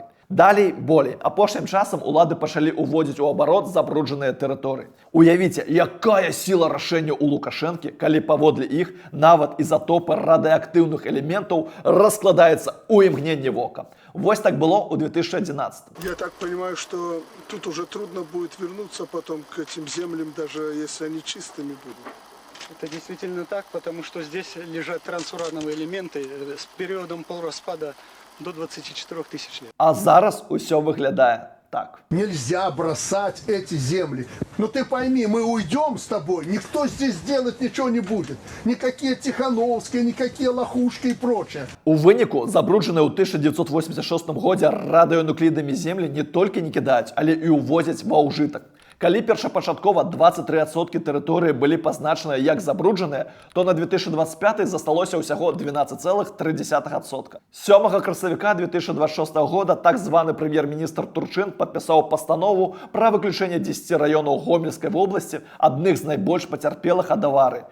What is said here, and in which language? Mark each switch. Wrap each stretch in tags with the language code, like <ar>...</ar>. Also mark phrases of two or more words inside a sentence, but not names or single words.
<be>Далей болей. Апошнім часам улады пачалі ўводзіць у абарот забруджаныя тэрыторыі. Уявіце, якая сіла рашэння ў Лукашэнкі, калі паводле іх нават ізатопы радыеактыўных элементаў раскладаецца ў імгненне вока. Вось так было ў 2011.</be> <ru>Я так понимаю, что тут уже трудно будет вернуться потом к этим землям, даже если они чистыми будут. Это действительно так, потому что здесь лежат трансурановые элементы с периодом полураспада до 24 тысяч лет.</ru> <be>А зараз усё выглядае так.</be> <ru>Нельзя бросать эти земли. Но ты пойми, мы уйдем с тобой, никто здесь делать ничего не будет. Никакие Тихановские, никакие Лохушки и прочее.</ru> <be>У выніку забруджаныя ў 1986 годзе радыёнуклідамі землі не толькі не кідаюць, але і ўвозяць ва ўжытак. Калі першапачаткова 23% тэрыторыі былі пазначаныя як забруджаныя, то на 2025 засталося ўсяго 12,3%. 7 красавіка 2026 года так званы прэм'ер-міністр Турчын падпісаў пастанову пра выключэнне 10 раёнаў Гомельскай вобласці, адных з найбольш пацярпелых ад аварыі.</be>